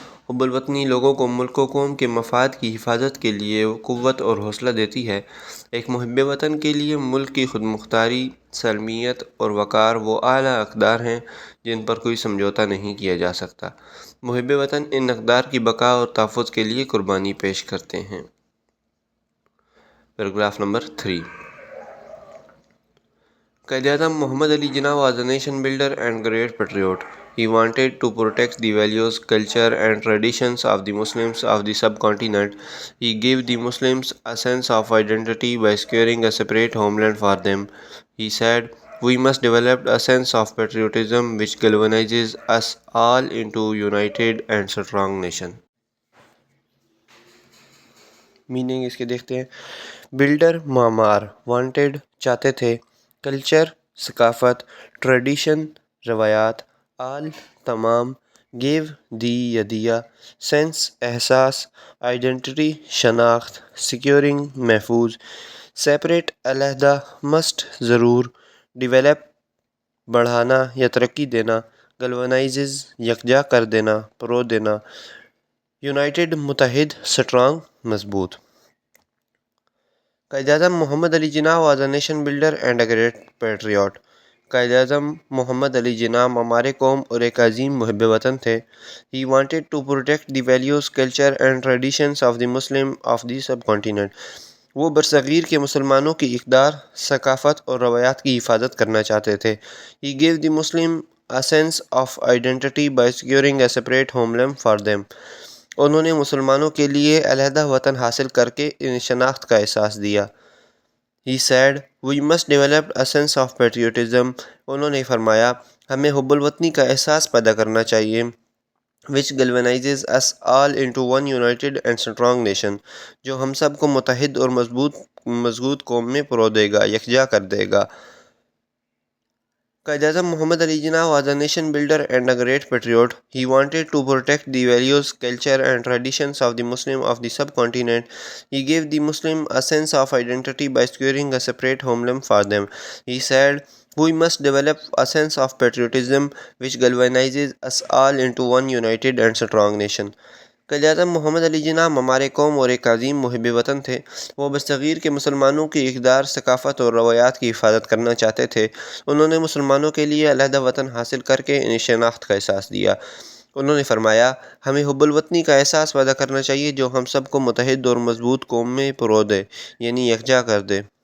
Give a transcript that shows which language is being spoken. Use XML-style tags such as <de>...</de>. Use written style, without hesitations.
<ur>حب الوطنی لوگوں کو ملک و قوم کے مفاد کی حفاظت کے لیے قوت اور حوصلہ دیتی ہے۔ ایک محب وطن کے لیے ملک کی خود مختاری، سالمیت اور وقار وہ اعلیٰ اقدار ہیں جن پر کوئی سمجھوتا نہیں کیا جا سکتا۔ محب وطن ان اقدار کی بقا اور تحفظ کے لیے قربانی پیش کرتے ہیں۔ Paragraph number 3۔ Quaid Azam Muhammad Ali Jinnah</ur> <en>was a nation builder and great patriot. He wanted to protect the values, culture and traditions of the Muslims of the subcontinent. He gave the Muslims a sense of identity by securing a separate homeland for them. He said, "We must develop a sense of patriotism which galvanizes us all into a united and strong nation."</en> <ur>Meaning اس کے دیکھتے ہیں. Builder معمار wanted چاہتے تھے. Culture ثقافت. Tradition روایات. آل تمام. Give the دیا. سینس احساس. آئیڈینٹی شناخت. سیکیورنگ محفوظ. سیپریٹ علیحدہ. مسٹ ضرور. ڈیولپ بڑھانا یا ترقی دینا. گلونائزز یکجا کر دینا پرو دینا. یونائٹڈ متحد. اسٹرانگ مضبوط.</ur> <en>Quaid Azam Muhammad Ali Jinnah was a nation builder and a great patriot.</en> <ur>Quaid Azam محمد علی جناح ہمارے قوم اور ایک عظیم محب وطن تھے.</ur> <en>He wanted to protect the values, culture and traditions of the Muslim of the subcontinent.</en> <ur>وہ برصغیر کے مسلمانوں کی اقدار، ثقافت اور روایات کی حفاظت کرنا چاہتے تھے.</ur> <en>He gave the Muslim a sense of identity by securing a separate homeland for them.</en> <ur>انہوں نے مسلمانوں کے لیے علیحدہ وطن حاصل کر کے انہیں شناخت کا احساس دیا.</ur> <en>He said, "We must develop a sense of patriotism."</en> <ur>انہوں نے فرمایا ہمیں حب الوطنی کا احساس پیدا کرنا چاہیے.</ur> <en>which galvanizes us all into one united and strong nation.</en> <ur>جو ہم سب کو متحد اور مضبوط قوم میں پرو دے گا، یکجا کر دے گا.</ur> <en>Quaid Azam Muhammad Ali Jinnah was a nation builder and a great patriot. He wanted to protect the values, culture and traditions of the Muslim of the subcontinent. He gave the Muslim a sense of identity by securing a separate homeland for them. He said, "We must develop a sense of patriotism which galvanizes us all into one united and strong nation."</en> <ur>Quaid Azam محمد علی جناح ہمارے قوم اور ایک عظیم محب وطن تھے. وہ برصغیر کے مسلمانوں کی اقدار، ثقافت اور روایات کی حفاظت کرنا چاہتے تھے. انہوں نے مسلمانوں کے لیے علیحدہ وطن حاصل کر کے انہیں شناخت کا احساس دیا. انہوں نے فرمایا ہمیں حب الوطنی کا احساس پیدا کرنا چاہیے جو ہم سب کو متحد اور مضبوط قوم میں پرو دے، یعنی یکجا کر دے.</ur>